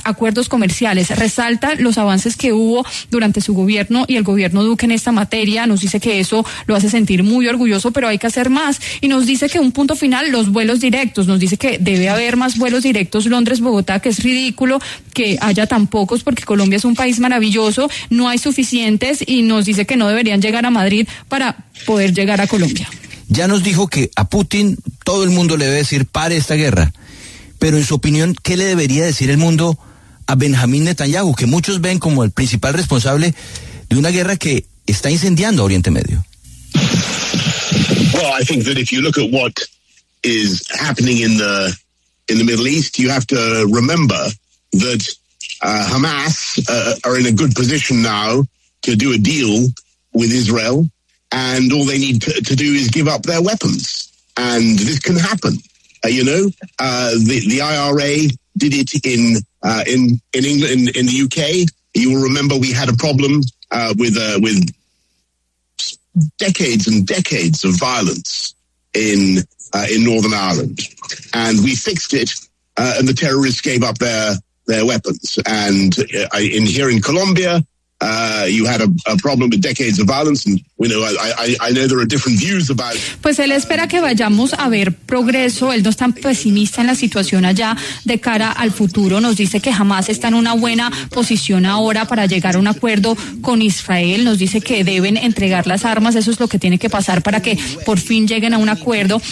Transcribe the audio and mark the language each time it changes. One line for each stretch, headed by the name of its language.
Spanish: Acuerdos comerciales, resalta los avances que hubo durante su gobierno y el gobierno Duque en esta materia, nos dice que eso lo hace sentir muy orgulloso, pero hay que hacer más, y nos dice que un punto final, los vuelos directos, nos dice que debe haber más vuelos directos Londres-Bogotá, que es ridículo que haya tan pocos, porque Colombia es un país maravilloso, no hay suficientes, y nos dice que no deberían llegar a Madrid para poder llegar a Colombia. Ya nos dijo que a Putin todo el mundo le debe decir pare esta guerra, pero en su opinión, ¿qué le debería decir el mundo a Benjamín Netanyahu, que muchos ven como el principal responsable de una guerra que está incendiando a Oriente Medio?
English: Well, I think that if you look at what is happening in the Middle East, you have to remember that Hamas are in a good position now to do a deal with Israel. And all they need to do is give up their weapons. And this can happen. The IRA did it in England, in the UK. You will remember we had a problem with decades and decades of violence in Northern Ireland. And we fixed it, and the terrorists gave up their weapons. And in here in Colombia, you had a problem with decades of violence, and you know I know there are different views about.
Spanish: Pues él espera que vayamos a ver progreso. Él no es tan pesimista en la situación allá de cara al futuro. Nos dice que Hamas está en una buena posición ahora para llegar a un acuerdo con Israel. Nos dice que deben entregar las armas. Eso es lo que tiene que pasar para que por fin lleguen a un acuerdo.